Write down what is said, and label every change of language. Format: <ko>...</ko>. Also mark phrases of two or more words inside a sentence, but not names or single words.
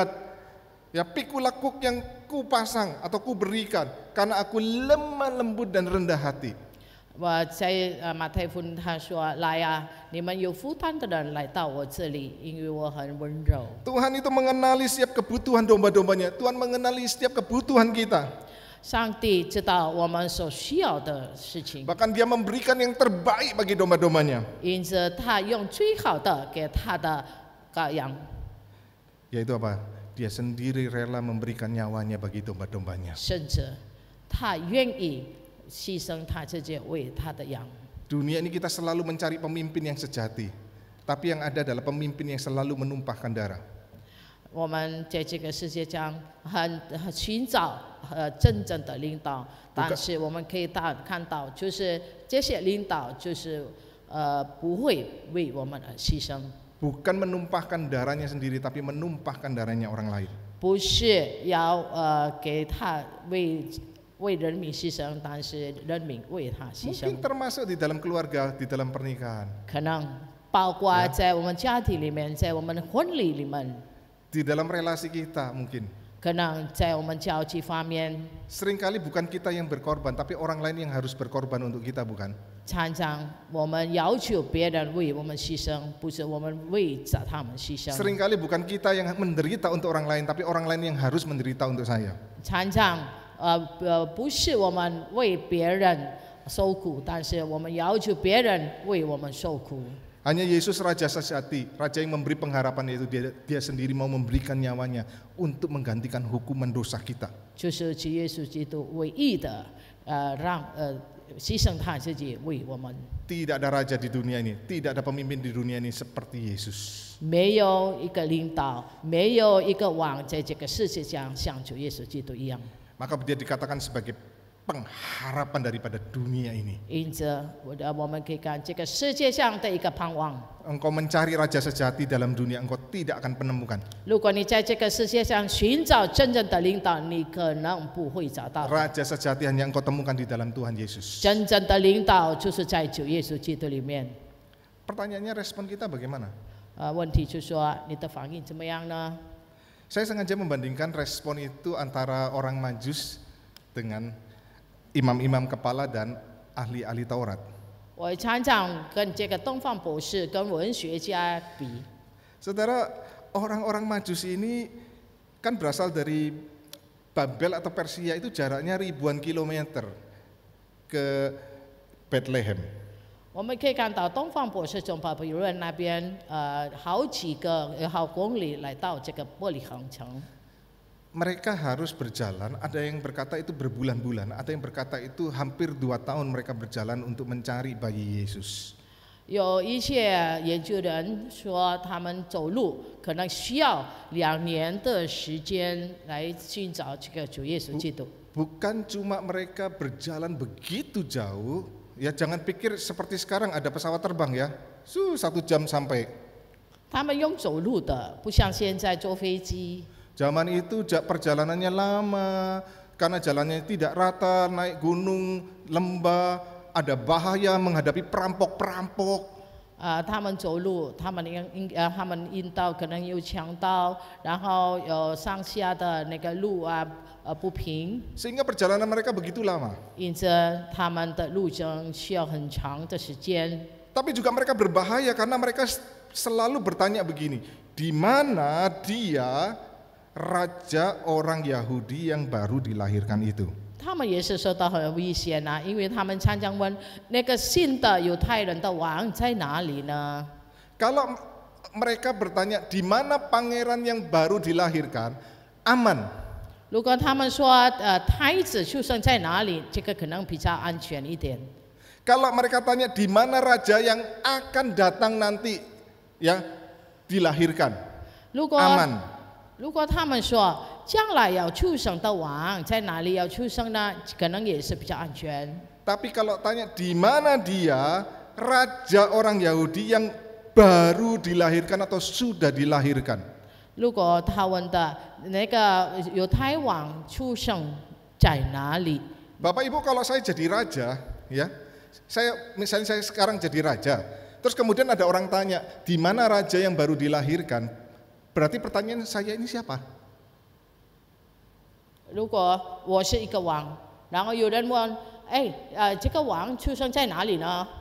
<id>Ya, pikulah kuk yang ku pasang atau ku berikan, karena aku lemah lembut dan rendah hati.</id> <zh>我在马太福音他说：“来啊，你们有负担的人来到我这里，因为我很温柔。”</zh> <id>Tuhan itu mengenali setiap kebutuhan domba-dombanya. Tuhan mengenali setiap kebutuhan kita.</id> <zh>上帝知道我们所需要的事情，</zh> <id>Bahkan dia memberikan yang terbaik bagi domba-dombanya.</id> <zh>因此他用最好的给他的羔羊，</zh> <id>Yaitu apa? Dia sendiri rela memberikan nyawanya bagi domba-dombanya.</id> <zh>甚至他愿意牺牲他自己为他的羊。</zh> <id>Dunia ini kita selalu mencari pemimpin yang sejati. Tapi yang ada adalah pemimpin yang selalu menumpahkan darah.</id> <zh>我们在这个世界上很寻找真正的领导，但是我们可以看到，就是这些领导就是不会为我们而牺牲，</zh> <id>Bukan menumpahkan darahnya sendiri, tapi menumpahkan darahnya orang lain.</id> <zh>不是要给他为人民牺牲，但是人民为他牺牲。</zh> <id>Mungkin termasuk di dalam keluarga, di dalam pernikahan.</id> <zh>可能包括在我们家庭里面，在我们婚礼里面，</zh> <id>Di dalam relasi kita mungkin.</id> <zh>可能在我们交际方面，</zh> <id>Seringkali bukan kita yang berkorban, tapi orang lain yang harus berkorban untuk kita, bukan?</id> <zh>常常我们要求别人为我们牺牲，不是我们为着他们牺牲。</zh> <id>Seringkali bukan kita yang menderita untuk orang lain, tapi orang lain yang harus menderita untuk saya.</id> <zh>常常不是我们为别人受苦，但是我们要求别人为我们受苦。</zh> <id>Hanya Yesus Raja sejati, Raja yang memberi pengharapan, yaitu dia sendiri mau memberikan nyawanya untuk menggantikan hukuman dosa kita.</id> <zh>就是主耶稣基督唯一的牺牲他自己为我们。</zh> <id>Tidak ada raja di dunia ini, tidak ada pemimpin di dunia ini seperti Yesus.</id> <zh>没有一个领导，没有一个王在这个世界上像主耶稣基督一样。</zh> <id>Maka dia dikatakan sebagai pengharapan daripada dunia ini.</id> <zh>因此，我们可以看这个世界上的一个盼望。</zh> <id>Engkau mencari raja sejati dalam dunia, engkau tidak akan menemukan.</id> <zh>如果你在这个世界上寻找真正的领导，你可能不会找到。</zh> <id>Raja sejati hanya engkau temukan di dalam Tuhan Yesus.</id> <zh>真正的领导就是在主耶稣基督里面。</zh> <id>Pertanyaannya, respon kita bagaimana?</id> <zh>问题就是说你的反应怎么样呢？</zh> <id>Saya sengaja membandingkan respon itu antara orang Majus dengan imam-imam kepala dan ahli-ahli Taurat.</id> <zh>我常常跟这个东方博士跟文学家比。</zh> <id>Saudara, orang-orang Majus ini kan berasal dari Babel atau Persia, itu jaraknya ribuan kilometer ke Bethlehem.</id> <zh>我们可以看到东方博士从巴比伦那边好公里来到这个伯利恒城。</zh> <id>Mereka harus berjalan, ada yang berkata itu berbulan-bulan, ada yang berkata itu hampir 2 tahun mereka berjalan untuk mencari bayi Yesus.</id> <zh>有一些研究人说，他们走路可能需要2年的时间来寻找这个主耶稣基督。</zh> <id>Bukan cuma mereka berjalan begitu jauh, ya jangan pikir seperti sekarang ada pesawat terbang ya, 1 jam sampai.</id> <zh>他们用走路的，不像现在坐飞机。</zh> <id>Zaman itu perjalanannya lama, karena jalannya tidak rata, naik gunung, lembah, ada bahaya menghadapi perampok-perampok.</id> <zh>他们走路，他们引导可能有强盗，然后有上下的那个路不平，</zh> <id>Sehingga perjalanan mereka begitu lama.</id> <zh>因此他们的路程需要很长的时间。</zh> <id>Tapi juga mereka berbahaya karena mereka selalu bertanya begini, di mana dia raja orang Yahudi yang baru dilahirkan itu?</id> <zh>他们也是受到很危险啊，因为他们常常问那个新的犹太人的王在哪里呢？</zh> <id>Kalau mereka bertanya di mana pangeran yang baru dilahirkan, aman.</id> <zh>如果他们说太子出生在哪里，这个可能比较安全一点。</zh> <id>Kalau mereka tanya di mana raja yang akan datang nanti ya dilahirkan,</id> <zh>如果</zh> <id>aman.</id> <zh>如果他们说将来要出生的王在哪里要出生呢？可能也是比较安全。</zh> <id>Tapi kalau tanya di mana dia, raja orang Yahudi yang baru dilahirkan atau sudah dilahirkan.</id> <zh>如果他问的那个犹太王出生在哪里？</zh> <id>Bapak Ibu, kalau saya jadi raja, ya, misalnya saya sekarang jadi raja, terus kemudian ada orang tanya, di mana raja yang baru dilahirkan? Berarti pertanyaan saya ini siapa?</id> <zh>如果我是一个王，然后有人问，这个王出生在哪里呢？</zh>